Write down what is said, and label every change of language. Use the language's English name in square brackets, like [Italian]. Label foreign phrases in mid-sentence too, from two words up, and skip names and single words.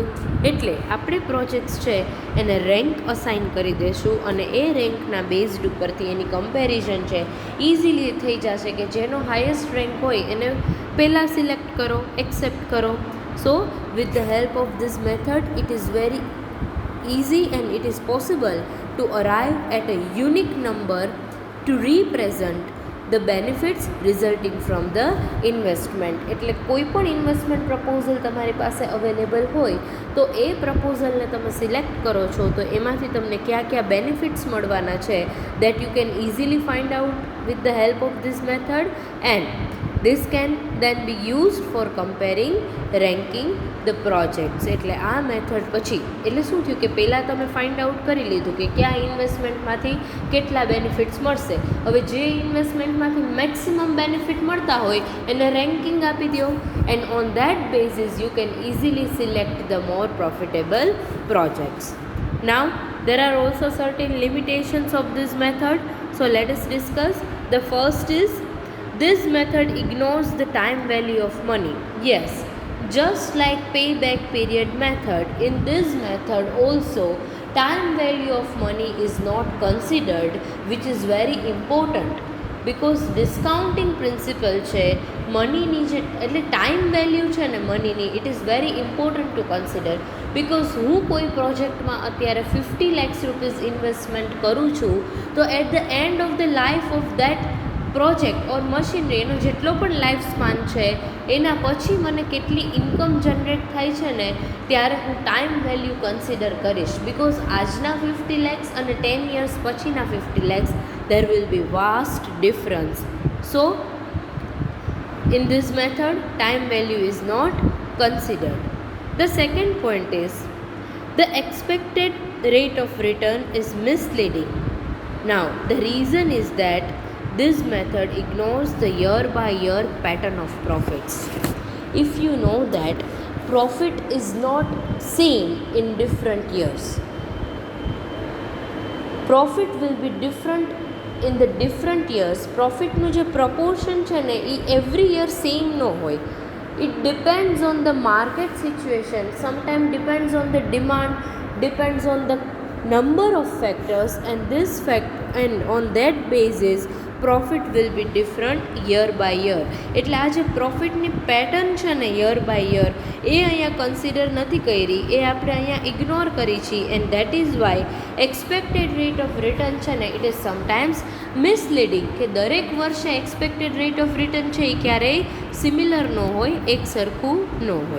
[Gujarati] એટલે આપણે પ્રોજેક્ટ્સ છે એને [English] rank assign [Gujarati] કરી દઈશું અને એ રેન્કના બેઝડ ઉપરથી એની કમ્પેરિઝન છે ઇઝીલી થઈ જશે કે જેનો [English] highest rank [Gujarati] હોય એને પહેલાં સિલેક્ટ કરો, એક્સેપ્ટ કરો. [English] so with the help of this method it is very easy and it is possible to arrive at a unique number to represent the benefits resulting from the investment. [Gujarati] એટલે કોઈ પણ [English] investment proposal [Gujarati] તમારી પાસે અવેલેબલ હોય તો એ પ્રપોઝલને તમે સિલેક્ટ કરો છો તો એમાંથી તમને કયા કયા બેનિફિટ્સ મળવાના છે [English] that you can easily find out with the help of this method and this can then be used for comparing, ranking the projects. [Gujarati] એટલે આ મેથડ પછી એટલે શું થયું કે પહેલાં તમે [English] find out [Gujarati] કરી લીધું કે કયા ઇન્વેસ્ટમેન્ટમાંથી કેટલા બેનિફિટ્સ મળશે. હવે જે ઇન્વેસ્ટમેન્ટમાંથી [English] maximum benefit [Gujarati] મળતા હોય એને રેન્કિંગ આપી દો [English] and on that basis you can easily select the more profitable projects. Now there are also certain limitations of this method, so let us discuss. The first is this method ignores the time value of money. Yes, just like payback period method, in this method also time value of money is not considered, which is very important because discounting principle [Gujarati] છે મનીની જે એટલે [English] time value [Gujarati] છે ને મનીની [English] it is very important to consider because [Gujarati] હું કોઈ પ્રોજેક્ટમાં અત્યારે 50 lakhs રૂપીઝ ઇન્વેસ્ટમેન્ટ કરું છું તો [English] at the end of the life of that project or machinery [Gujarati] એનો જેટલો પણ [English] life span [Gujarati] છે એના પછી મને કેટલી [English] income generate [Gujarati] થાય છે ને ત્યારે હું [English] time value consider કરીશ બિકોઝ [Gujarati] આજના 50 lakhs અને 10 years પછીના 50 lakhs [English] there will be vast difference. So in this method time value is not considered. The second point is the expected rate of return is misleading. Now the reason is that this method ignores the year by year pattern of profits. If you know that profit is not same in different years, profit will be different in the different years. [Gujarati] Profit નો જે proportion છે ને એ [English] every year same [Gujarati] no હોય. [English] It depends on the market situation, sometimes depends on the demand, depends on the number of factors and this fact and on that basis profit will be different year by year. [Gujarati] એટલે આ જે પ્રોફિટની પેટર્ન છે ને [English] year by year [Gujarati] એ અહીંયા કન્સિડર નથી કરી, એ આપણે અહીંયા ઇગ્નોર કરી છીએ [English] and that is why expected rate of return [Gujarati] છે ને [English] it is sometimes misleading [Gujarati] કે દરેક વર્ષે [English] expected rate of return [Gujarati] છે એ ક્યારેય સિમિલર ન હોય, એક સરખું ન હોય.